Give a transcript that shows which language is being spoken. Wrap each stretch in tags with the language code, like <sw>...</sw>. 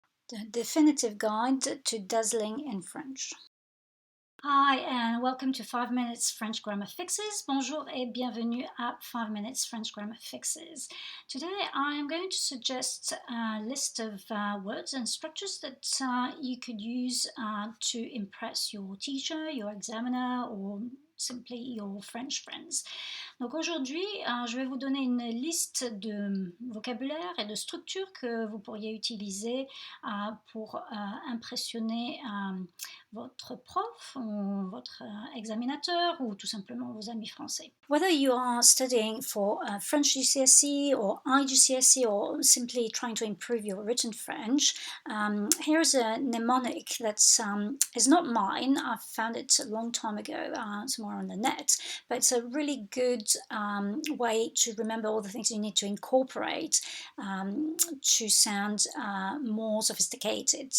<en>the definitive guide to dazzling in French. Hi and welcome to 5 Minutes French Grammar Fixes.</en> <fr>Bonjour et bienvenue à 5 Minutes French Grammar Fixes.</fr> <en>Today I am going to suggest a list of words and structures that you could use to impress your teacher, your examiner, or simply your French friends.</en> <fr>Donc aujourd'hui, je vais vous donner une liste de vocabulaire et de structures que vous pourriez utiliser pour impressionner votre prof ou votre examinateur ou tout simplement vos amis français.</fr> <en>Whether you are studying for French GCSE or IGCSE or simply trying to improve your written French, here's a mnemonic that is not mine. I found it a long time ago somewhere on the net, but it's a really good way to remember all the things you need to incorporate to sound more sophisticated.</en>